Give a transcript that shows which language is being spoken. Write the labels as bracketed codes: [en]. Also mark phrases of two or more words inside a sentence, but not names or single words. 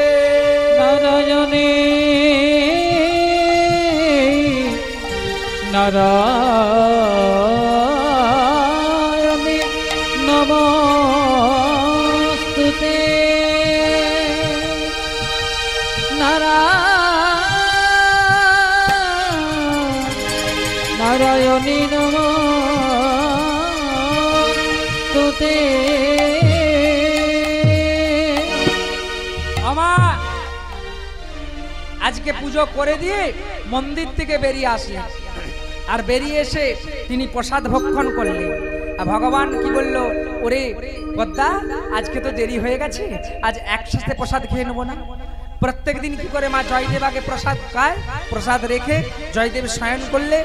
[sa] नारायणी नारायणी नमोस्तुते नारायणी नमो [bn] আজ কে পুজো করে দিয়ে মন্দির থেকে বেরিয়ে আসলেন আর বেরিয়ে এসে তিনি প্রসাদ ভক্ষণ করলেন আর ভগবান কি বলল ওরে পদ্মা আজকে তো দেরি হয়ে গেছে আজ একসাথে প্রসাদ খেয়ে নেব না প্রত্যেক দিন কি করে মা জয়দেব আগে প্রসাদ খায় প্রসাদ রেখে জয়দেব শয়ন করলে